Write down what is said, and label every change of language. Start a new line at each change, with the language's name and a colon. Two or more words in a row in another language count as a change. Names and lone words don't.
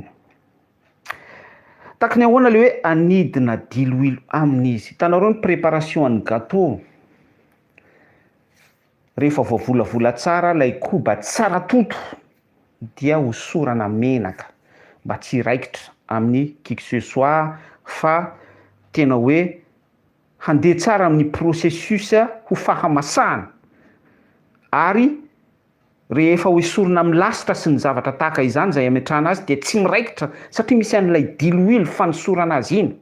Malagasy: Takony ahoana le hoe anidina diloilo amin'izy. Hitanareo ny préparation an'ny gâteau. Rehefa voavolavola tsara lay koba tsara toto dia hosorana menaka mba tsy raikitra amin'ny
French: qui que ce soit,
Malagasy: fa tena hoe handeha tsara amin'ny processus ho fahamasahana. Ary rehefa hoesorina amin'ny lasitra sy ny zavatra tahaka izany izay ametrahana azy dia tsy miraikitra satria misy an'ilay diloilo fanosorana azy iny.